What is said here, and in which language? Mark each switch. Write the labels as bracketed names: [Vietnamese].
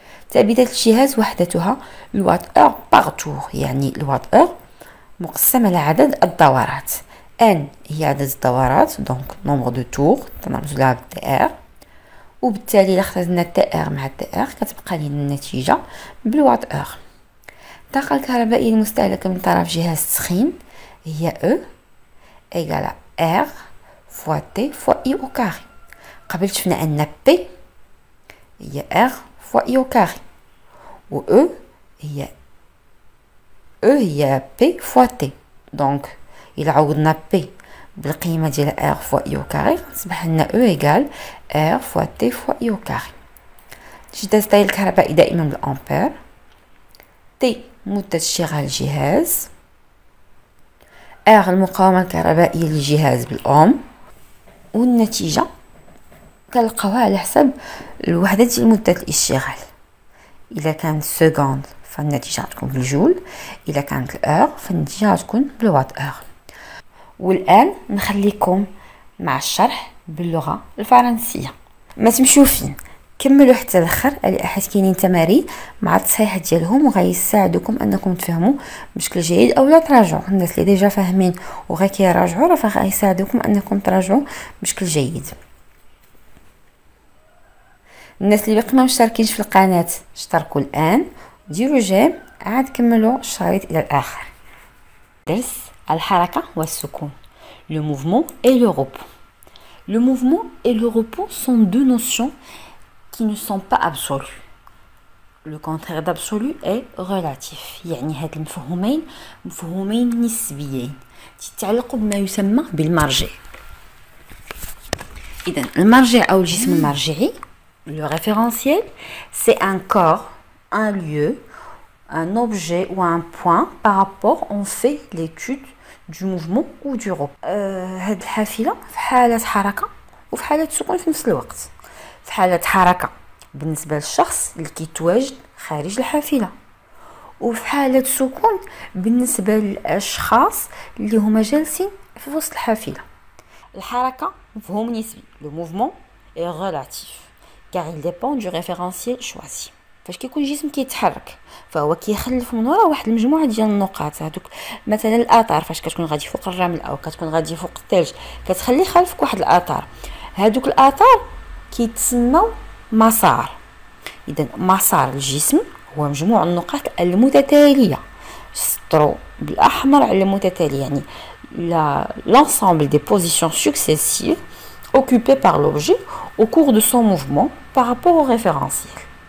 [Arabic] ثابتة الجهاز وحدتها الوات اور باغ تور، يعني الوات اور مقسم على عدد الدورات. ان هي عدد الدورات، دونك نومبر دو تور تنرمز لها بالتي ار، وبالتالي الا خرجنا التي ار مع التي ار كتبقى لنا النتيجة بالوات اور. الطاقة الكهربائية المستهلكة من طرف جهاز التسخين هي [French] E égale R fois T fois I au carré. [Arabic] قبل شفنا أن P هي [French] R fois I au carré، [Arabic] و E هي [French] P fois T. [Arabic] دونك إلا عوضنا P بالقيمة ديال [French] R fois I au carré [Arabic] تصبح لنا [French] E égale R fois T fois I au carré. [Arabic] تجد التيار الكهربائي دائما بالأمبير. T مدة اشتغال الجهاز، R المقاومة الكهربائية للجهاز بالأوم، والنتيجة كنلقاوها على حسب الوحدة ديال مدة الاشتغال. إذا كانت سكوند فالنتيجة غتكون بالجول، إذا كانت الأور فالنتيجة غتكون بالوات أور. والآن نخليكم مع الشرح باللغة الفرنسية. ما تمشيو فين، كملوا حتى الاخر، على حيت كاينين تمارين مع التصحيح ديالهم وغيساعدوكم انكم تفهموا بشكل جيد او لا تراجعوا. الناس اللي ديجا فاهمين وغير كيراجعوا راه غيساعدوكم انكم تراجعوا بشكل جيد. الناس اللي باقي ما مشتركينش في القناه اشتركوا الان، ديروا جيم، عاد كملوا الشريط الى الاخر. درس الحركه والسكون. [French] Le mouvement et le repos. Le mouvement et le repos sont deux notions qui ne sont pas absolus. Le contraire d'absolu est relatif. [Arabic] يعني هاد المفهومين مفهومين نسبيين تتعلقوا بما يسمى بالمرجع. إذن المرجع أو الجسم المرجعي [French] le référentiel c'est un corps, un lieu, un objet ou un point par rapport on fait l'étude du mouvement ou du repos. [Arabic] هاد الحافلة في حالة حركة وفي حالة سكون في نفس الوقت. في حالة حركة بالنسبة للشخص اللي كيتواجد خارج الحافلة، وفي حالة سكون بالنسبة للأشخاص اللي هما جالسين في وسط الحافلة. الحركة مفهوم نسبي. [French] Le mouvement est relatif car il dépend du référentiel choisi. [Arabic] فاش كيكون الجسم كيتحرك فهو كيخلف من وراء واحد المجموعه ديال النقاط. هذوك مثلا الاثار فاش كتكون غادي فوق الرمل او كتكون غادي فوق الثلج كتخلي خلفك واحد الاثار. هذوك الاثار كيتسموا مسار. اذا مسار الجسم هو مجموع النقاط المتتاليه، سطروا بالاحمر على المتتاليه، يعني [French] l'ensemble des positions successives occupées par l'objet au cours de son mouvement par rapport au référentiel.